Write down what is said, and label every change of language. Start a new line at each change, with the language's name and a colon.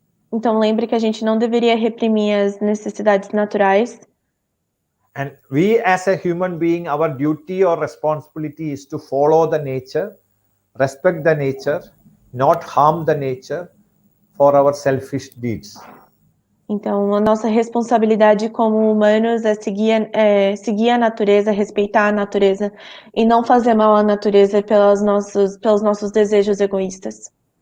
Portuguese: Então lembre que a gente não deveria reprimir as necessidades naturais.
English: And we as a human being, our duty or responsibility is to follow the nature, respect the nature, not harm the nature for our selfish deeds.
Portuguese: Então a nossa responsabilidade como humanos é seguir a natureza, respeitar a natureza e não fazer mal à natureza pelos nossos desejos egoístas.